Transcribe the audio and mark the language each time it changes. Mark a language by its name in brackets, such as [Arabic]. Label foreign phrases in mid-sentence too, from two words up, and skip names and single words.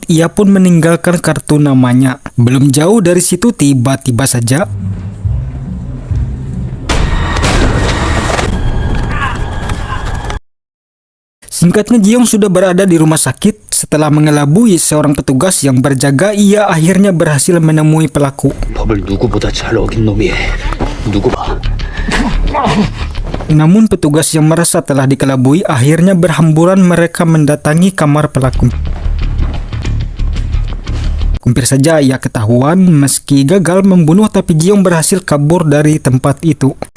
[Indonesian] Ia pun meninggalkan kartu namanya. Belum jauh dari situ tiba-tiba saja singkatnya, Jiong sudah berada di rumah sakit. Setelah mengelabui seorang petugas yang berjaga, ia akhirnya berhasil menemui pelaku. [Korean] 법을 누구보다 잘 어긴 놈이 누구 봐. [Indonesian] Namun petugas yang merasa telah dikelabui akhirnya berhamburan mereka mendatangi kamar pelaku. Hampir saja ia ketahuan. Meski gagal membunuh, tapi Jiong berhasil kabur dari tempat itu.